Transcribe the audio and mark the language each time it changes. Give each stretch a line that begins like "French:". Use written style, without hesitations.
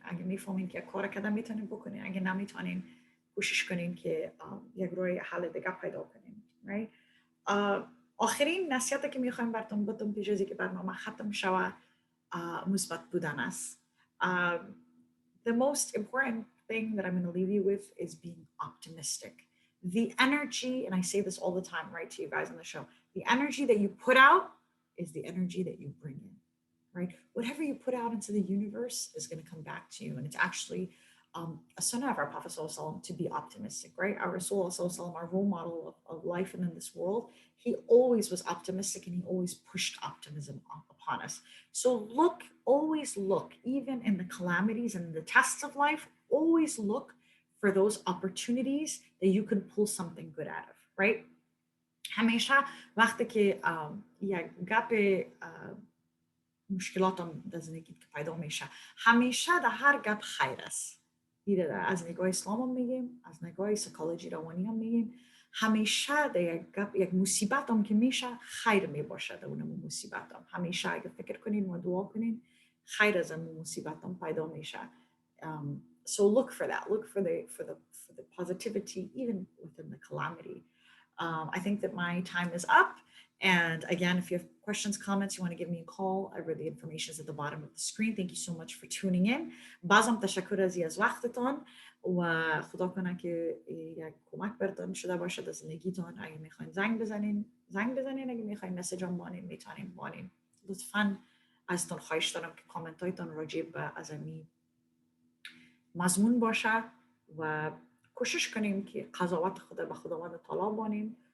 Persian: اگه میفهمین که کار کردن میتونین بکنین، اگه نمیتونین کوشش کنین که یک روی حل دیگه پیدا کنین.
English: Right?
Persian: آخرین نصیحتی که میخوایم براتون بدم پیش از اینکه برنامه ختم شود مثبت بودن است.
English: The most important thing that I'm going to leave you with is being optimistic. The energy, and I say this all the time, right, to you guys on the show, the energy that you put out is the energy that you bring in, right? Whatever you put out into the universe is going to come back to you. And it's actually a sunnah of our Prophet ﷺ to be optimistic, right? Our Rasul ﷺ, our role model of life and in this world, he always was optimistic and he always pushed optimism upon us. So always look, even in the calamities and the tests of life, always look for those opportunities that you can pull something good out of, right?
Persian: همیشه وقتی که یک گپ مشکلاتم در زندگی که پیدا میشه، همیشه در هر گپ خیر است. از نگاه اسلام هم میگیم، از نگاه سایکولوژی روانی هم میگیم، همیشه در یک مصیبت هم که میشه خیر میباشه. در اون مصیبت هم همیشه اگه فکر کنین و دعا کنین خیر از اون مصیبت هم پیدا میشه.
English: So look for that. Look for the positivity even within the calamity. I think that my time is up. And again, if you have questions, comments, you want to give me a call, the information is at the bottom of the screen. Thank you so much for tuning in.
Persian: بازم تشکر از وقتتان و خدا کنه که یک کمک براتون شده باشه در زندگیتون. اگه میخواین زنگ بزنین، اگه میخواین مسیج هم بانین، میتونین بانین. لطفاً ازتون خواهش دارم که کامنت هایتون راجع به ازمی مضمون باشه و کوشش کنیم که قضاوت خدا به خداوند تعالی بانیم.